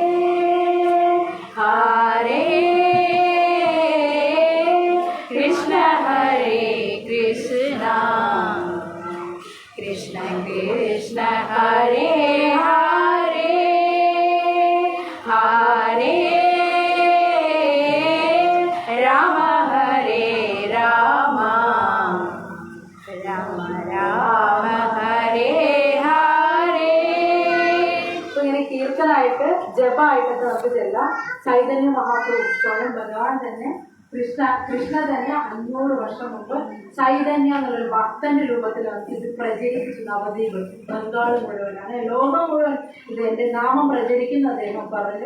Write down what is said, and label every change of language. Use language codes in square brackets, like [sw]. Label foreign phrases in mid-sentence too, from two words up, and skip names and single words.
[sa] ഹരേ കൃഷ്ണ ഹരേ കൃഷ്ണ കൃഷ്ണ കൃഷ്ണ ഹരേ ഹരേ ഹരേ രാമ ഹരേ രാമ രാമ രാമ ഹരേ ഹരേ. [ml] അപ്പൊ ഇങ്ങനെ കീർത്തനായിട്ട് ജപമായിട്ടൊക്കെ നമുക്ക് ചെല്ലാം. ചൈതന്യ മഹാപ്രഭു സ്വയം ഭഗവാൻ തന്നെ കൃഷ്ണ തന്നെ 500 വർഷം മുമ്പ് ചൈതന്യ എന്നുള്ളൊരു ഭക്തന്റെ രൂപത്തിൽ ഇത് പ്രചരിപ്പിച്ചു. നവദ്വീപ് ബംഗാൾ മുഴുവനാണ്, ലോകം മുഴുവൻ ഇത് എന്റെ നാമം പ്രചരിക്കുന്ന അദ്ദേഹം പറഞ്ഞു.